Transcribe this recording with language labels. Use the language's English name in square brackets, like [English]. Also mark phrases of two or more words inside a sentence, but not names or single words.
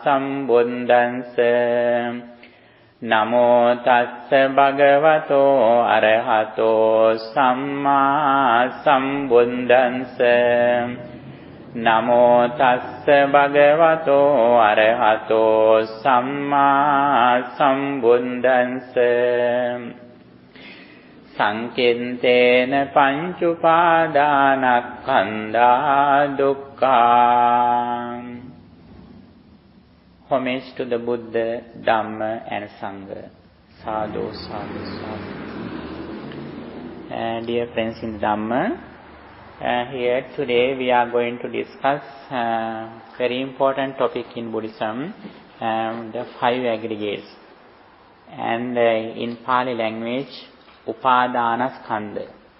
[Pali] Sambuddhassa Namo Tassa Bhagavato Arahato Samma Sambuddhassa Namo Tassa Bhagavato Arahato Samma Sambuddhassa Sankintena Pancupadanakkandha Dukkha. [English] Homage to the Buddha, Dhamma and Sangha. [Pali] Sadhu, sadhu, sadhu. [English] Dear friends in Dhamma, here today we are going to discuss very important topic in Buddhism, the 5 aggregates. And in Pali language, Upadanakkandha.